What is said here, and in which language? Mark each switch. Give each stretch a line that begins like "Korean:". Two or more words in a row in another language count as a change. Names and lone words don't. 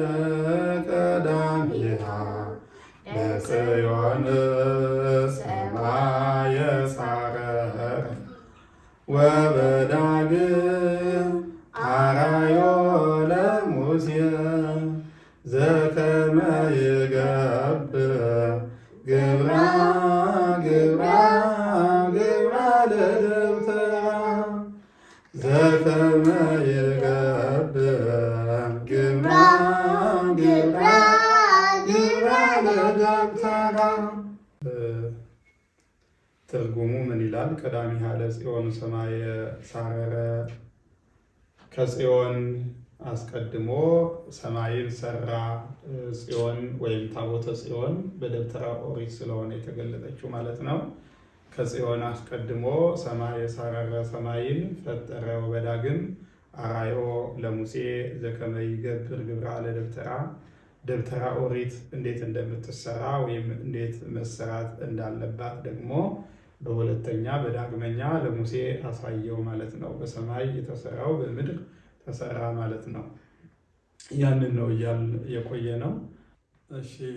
Geez: ቀዳሚሃ ለጽዮን ሰማየ ሳረረ ወበዳግም አርአዮ ለሙሴ ዘከመ ይገብር ግብራ ግብራ ግብራ ለደብተራ ዘከመ ይገብር ግብራ ግብራ ግብራ ለደብተራ።
Amharic: ትርጉሙ ምን ይላል?
Geez: ቀዳሚሃ ለጽዮን ሰማየ ሳረረ
Amharic: ከጽዮን አስቀድሞ ሰማይን ሰራ። ጽዮን ወይም ታቦተ ጽዮን በደብተራ ኦሪት ስለሆነ የተገለጠችው ማለት ነው። ከጽዮን አስቀድሞ
Geez: ሰማየ ሳረረ
Amharic: ሰማይን ፈጠረ።
Geez: ወበዳግም አርአዮ ለሙሴ ዘከመ ይገብር ግብራ ለደብተራ
Amharic: ደብተራ ኦሪት እንዴት እንደምትሰራ ወይም እንዴት መሰራት እንዳለባት ደግሞ በሁለተኛ በዳግመኛ ለሙሴ አሳየው ማለት ነው። በሰማይ የተሰራው በምድር ተሰራ ማለት ነው። ያንን ነው እያል የቆየ ነው። እሺ